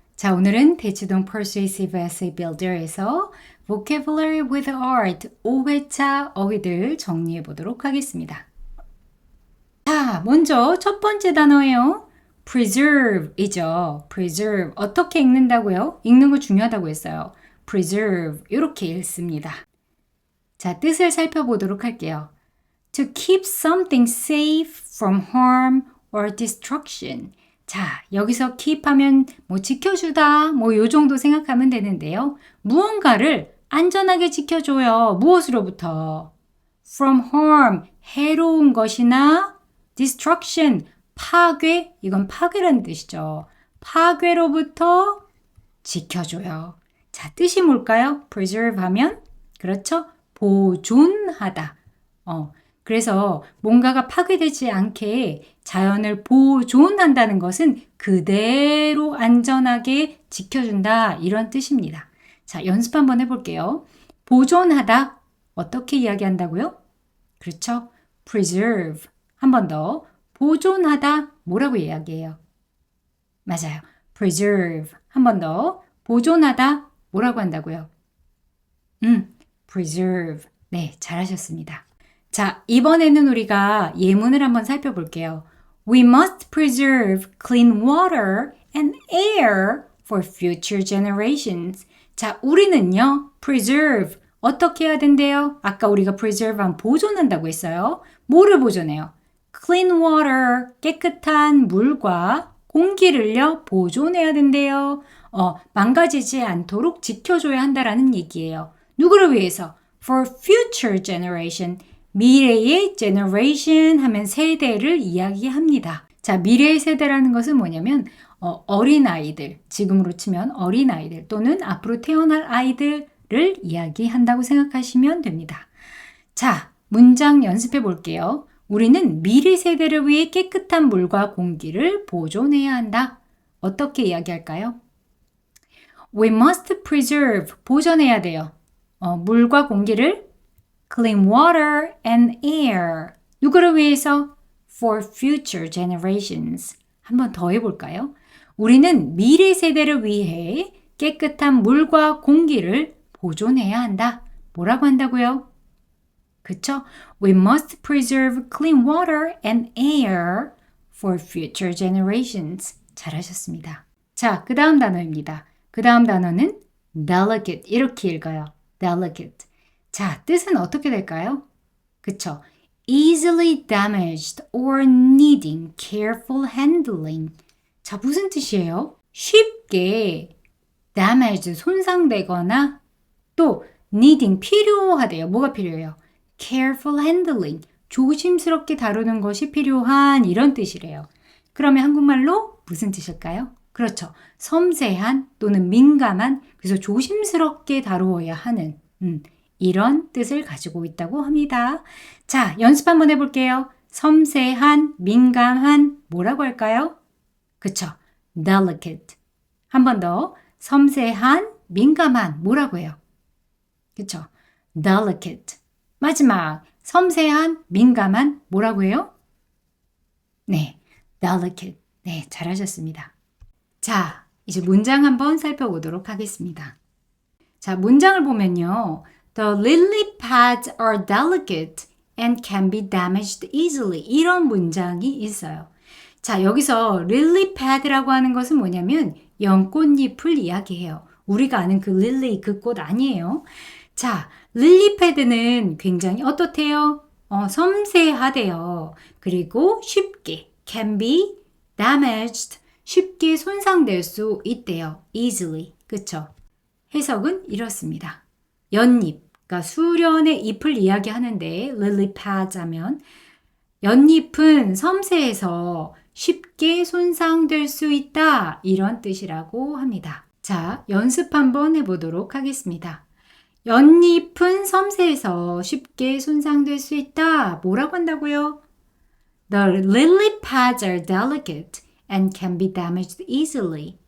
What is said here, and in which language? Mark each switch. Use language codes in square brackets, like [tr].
[ko] 자, 오늘은 대치동 Persuasive Essay Builder에서 Vocabulary with Art 5회차 어휘들 정리해 보도록 하겠습니다. 자, 먼저 첫 번째 단어예요. preserve이죠. preserve. 어떻게 읽는다고요? 읽는 거 중요하다고 했어요. preserve. 이렇게 읽습니다. 자, 뜻을 살펴보도록 할게요. [en] To keep something safe from harm or destruction. [ko] 자, 여기서 keep 하면 뭐 지켜주다, 뭐 요 정도 생각하면 되는데요. 무언가를 안전하게 지켜줘요. 무엇으로부터? [en] From harm, [ko] 해로운 것이나 destruction, 파괴, 이건 파괴라는 뜻이죠. 파괴로부터 지켜줘요. 자, 뜻이 뭘까요? preserve 하면, 그렇죠? 보존하다. 그래서 뭔가가 파괴되지 않게 자연을 보존한다는 것은 그대로 안전하게 지켜준다 이런 뜻입니다. 자, 연습 한번 해볼게요. 보존하다 어떻게 이야기한다고요? 그렇죠? preserve 한 번 더 보존하다 뭐라고 이야기해요? 맞아요. preserve 한 번 더 보존하다 뭐라고 한다고요? preserve 네, 잘하셨습니다. 자, 이번에는 우리가 예문을 한번 살펴볼게요. [en] We must preserve clean water and air for future generations. [ko] 자, 우리는요, preserve 어떻게 해야 된대요? 아까 우리가 preserve 하면 보존한다고 했어요. 뭐를 보존해요? [en] clean water, [ko] 깨끗한 물과 공기를요, 보존해야 된대요. 망가지지 않도록 지켜줘야 한다라는 얘기예요. 누구를 위해서? [en] For future generation. [ko] 미래의 generation 하면 세대를 이야기합니다. 자, 미래의 세대라는 것은 뭐냐면 어린아이들, 지금으로 치면 어린아이들 또는 앞으로 태어날 아이들을 이야기한다고 생각하시면 됩니다. 자, 문장 연습해 볼게요. 우리는 미래 세대를 위해 깨끗한 물과 공기를 보존해야 한다. 어떻게 이야기할까요? [en] We must preserve, [ko] 보존해야 돼요. 물과 공기를 [en] clean water and air. [ko] 누구를 위해서? [en] For future generations. [ko] 한번 더 해볼까요? 우리는 미래 세대를 위해 깨끗한 물과 공기를 보존해야 한다. 뭐라고 한다고요? 그쵸? [en] We must preserve clean water and air for future generations. [ko] 잘하셨습니다. 자, 그 다음 단어입니다. 그 다음 단어는 delicate. 이렇게 읽어요. delicate. 자, 뜻은 어떻게 될까요? 그쵸? [en] easily damaged or needing careful handling. [ko] 자, 무슨 뜻이에요? 쉽게 damaged, 손상되거나 또 needing, 필요하대요. 뭐가 필요해요? [en] careful handling, [ko] 조심스럽게 다루는 것이 필요한 이런 뜻이래요. 그러면 한국말로 무슨 뜻일까요? 그렇죠. 섬세한 또는 민감한, 그래서 조심스럽게 다루어야 하는 이런 뜻을 가지고 있다고 합니다. 자, 연습 한번 해볼게요. 섬세한, 민감한, 뭐라고 할까요? 그쵸? delicate. 한 번 더. 섬세한, 민감한, 뭐라고 해요? 그쵸? delicate. 마지막, 섬세한, 민감한, 뭐라고 해요? 네, delicate. 네, 잘하셨습니다. 자, 이제 문장 한번 살펴보도록 하겠습니다. 자, 문장을 보면요. [en] The lily pads are delicate and can be damaged easily. [ko] 이런 문장이 있어요. 자, 여기서 lily pad라고 하는 것은 뭐냐면 연꽃잎을 이야기해요. 우리가 아는 그 릴리, 그 꽃 아니에요. 자, lily pad는 굉장히 어떻대요? 섬세하대요. 그리고 쉽게 [en] can be damaged, [ko] 쉽게 손상될 수 있대요. easily. 그쵸? 해석은 이렇습니다. 연잎, 그러니까 수련의 잎을 이야기하는데 lily pads 하면 연잎은 섬세해서 쉽게 손상될 수 있다 이런 뜻이라고 합니다. 자, 연습 한번 해보도록 하겠습니다. 연잎은 섬세해서 쉽게 손상될 수 있다. 뭐라고 한다고요? [en] The lily pads are delicate and can be damaged easily.